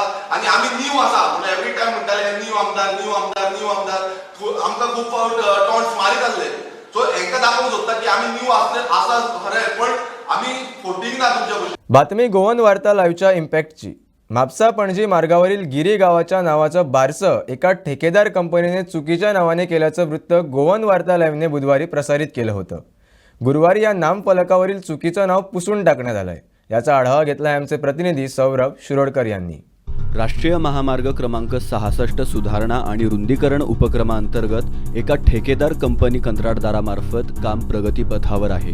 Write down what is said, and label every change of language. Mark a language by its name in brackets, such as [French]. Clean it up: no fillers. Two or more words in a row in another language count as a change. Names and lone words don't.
[Konkani] आनी आमी नीव आसा म्हणून [English] every time [Konkani] म्हणटाले नीव आमदार नीव आमदार नीव आमदार आमकां खूब फावट टॉन्ट्स मारीत आसले. सो हेंकां दाखोवंक सोदता की आमी नीव आसा खरें पण आमी फोटींग ना तुमच्या भशेन. [Marathi] बातमी गोवन वार्ता लाईव्हच्या इम्पॅक्टची. म्हापसा पणजी मार्गावरील गिरी गावाच्या नावाचं बारसं एका ठेकेदार कंपनीने चुकीच्या नावाने केल्याचं वृत्त गोवन वार्ता लाईव्हने बुधवारी प्रसारित केलं होतं. गुरुवारी या नामफलकावरील चुकीचं नाव पुसून टाकण्यात आलंय. याचा आढावा घेतलाय आमचे प्रतिनिधी सौरभ शिरोडकर यांनी. राष्ट्रीय महामार्ग क्रमांक 66 सुधारणा आणि रुंदीकरण उपक्रमांतर्गत एका ठेकेदार कंपनी कंत्राटदारामार्फत काम प्रगतीपथावर आहे.